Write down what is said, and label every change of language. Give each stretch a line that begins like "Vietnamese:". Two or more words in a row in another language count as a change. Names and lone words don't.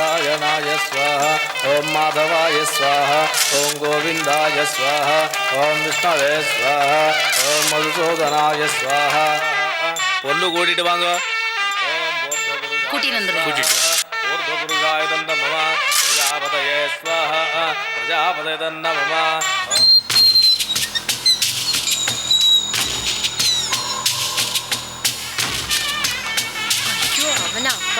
Sanskrit: नारायणाय स्वाहा ओम माधवाय स्वाहा ओम गोविंदाय स्वाहा ओम विष्णवे स्वाहा ओम मधुसूदनाय स्वाहा
Tamil: பொண்ணு கூட்டிட்டு வாங்க கூட்டிட்டு வந்துருங்க
Sanskrit: ऊर्ध्वगुरुकाय तन्त मम प्रजापतये स्वाहा प्रजापतय तन्त मम
Tamil: ஐயோ அவனா அப்பா.